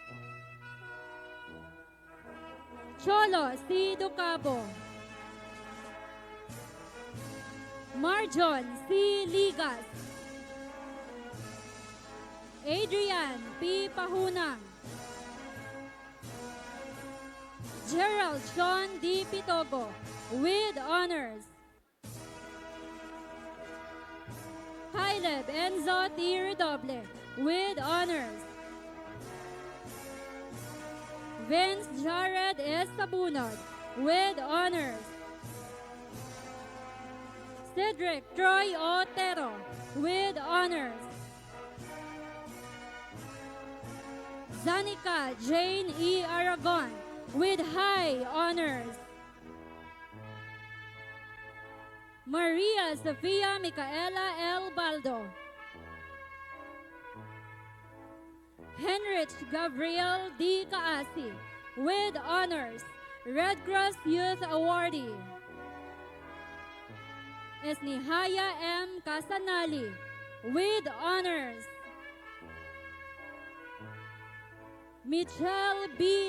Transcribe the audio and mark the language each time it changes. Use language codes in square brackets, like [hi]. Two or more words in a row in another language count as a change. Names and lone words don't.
[en] Cholo C. Ducabo. Marjon C. Ligas. Adrian P. Pahunang. Gerald Sean D. Pitogo with honors. Caleb Enzo T. Redoble with honors. Vince Jared S. Sabunod with honors. Cedric Troy Otero with honors. Zanika Jane E. Aragon with high honors. Maria Sofia Micaela L. Baldo. Henrich Gabriel D. Kaasi with honors, Red Cross Youth Awardee. Esnihaya M. Casanali with honors. Michelle B.